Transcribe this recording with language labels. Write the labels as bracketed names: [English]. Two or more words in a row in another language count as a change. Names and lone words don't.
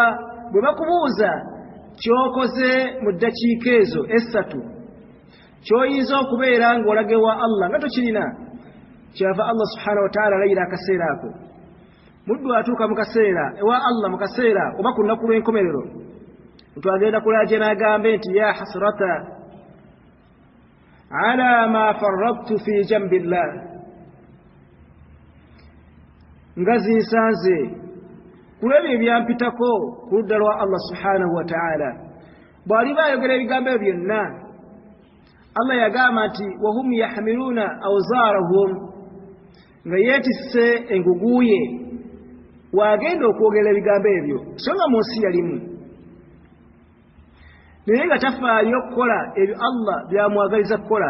[Ganda] Bwe bakubuuza kyokoze mu ddakiika ezo 3 kyoyinza okubeera ng'olage wa Allah nga tokirina, kyava Allah [Arabic] سبحانه وتعالى [Ganda] alayira akaseera ako. Muddu atuuka mu kaseera ewa Allah, mu kaseera oba ku lunaku lw'enkomerero, twagenda kulaaje n'agambe nti [Arabic] يا حسرتا على ما فرطت في جنب الله, [Ganda] nga zinsanze ku ebyo ebyampitako ku ludda lwa Allah [Arabic] سبحانه وتعالى. [Ganda] Bw'aliba ayogera ebigambo ebyo byonna, Allah yagamba nti [Arabic] وهم يحملون أوزارهم, [Ganda] nga yeetisse enguguye wagenda okwogera ebigambo ebyo so nga mu nsi yalimu, naye nga tafaayo okukola ebyo Allah byamwagaliza kukola.